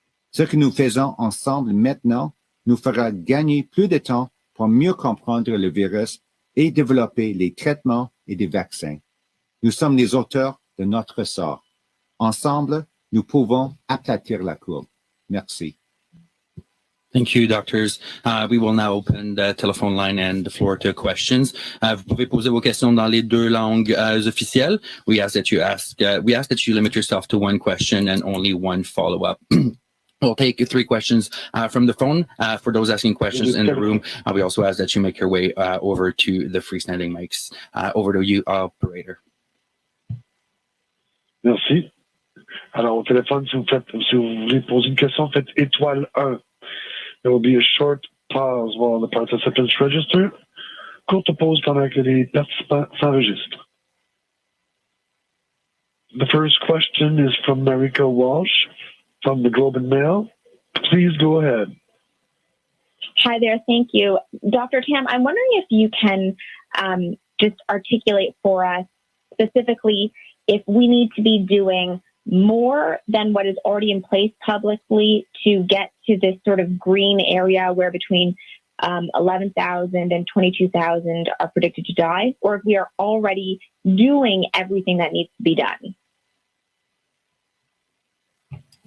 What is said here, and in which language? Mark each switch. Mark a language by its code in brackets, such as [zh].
[fr] Ce que nous faisons ensemble maintenant nous fera gagner plus de temps pour mieux comprendre le virus et développer les traitements et des vaccins. Nous sommes les auteurs de notre sort. Ensemble, nous pouvons aplatir la courbe. Merci. [en] Thank you, doctors. We will now open the telephone line and the floor to questions. [fr] Vous pouvez poser vos questions dans les deux langues officielles. [en] We ask that you limit yourself to one question and only one follow-up. We'll take 3 questions from the phone. For those asking questions in the room, we also ask that you make your way over to the freestanding mics. Over to you, operator. [fr] Merci. Alors, au téléphone, si vous voulez poser une question, faites étoile 1. [en] There will be a short pause while the participants register. [fr] Courte pause pendant que les participants s'enregistrent. [en] The first question is from Marika Walsh from the Globe and Mail. Please go ahead. Hi there. Thank you. Dr. Tam, I'm wondering if you can just articulate for us specifically if we need to be doing more than what is already in place publicly to get to this sort of green area where between 11,000 and 22,000 are predicted to die, or if we are already doing everything that needs to be done.